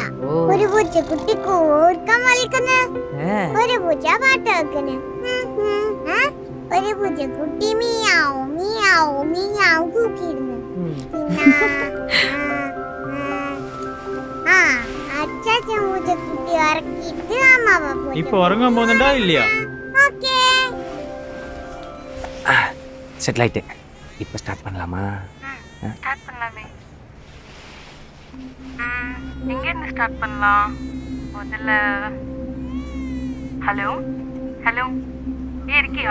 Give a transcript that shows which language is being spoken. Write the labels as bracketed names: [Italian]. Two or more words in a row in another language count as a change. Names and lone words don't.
[Malayalam] ഒരു പൂച്ചക്കുട്ടി കൂർക്കം വലിക്കുന്ന. ഒരു പൂച്ച പാട്ട് വെക്കുന്ന. ഒരു പൂച്ചക്കുട്ടി മിയാവും മിയാവും മിയാവും കൂക്കിയിരുന്നു. അച്ഛൻ പൂച്ചക്കുട്ടി ഉറക്കിയിട്ട് അമ്മ ഇപ്പൊ ഉറങ്ങാൻ പോകുന്നുണ്ടോ ഇല്ലയോ? [Tamil] செட்டில் ஆயிட்டு. இப்போ ஸ்டார்ட் பண்ணலாமா? ஸ்டார்ட் பண்ணலாமே. எங்கேருந்து ஸ்டார்ட் பண்ணலாம்? முதல்ல [English] hello hello [Tamil] இருக்கியா?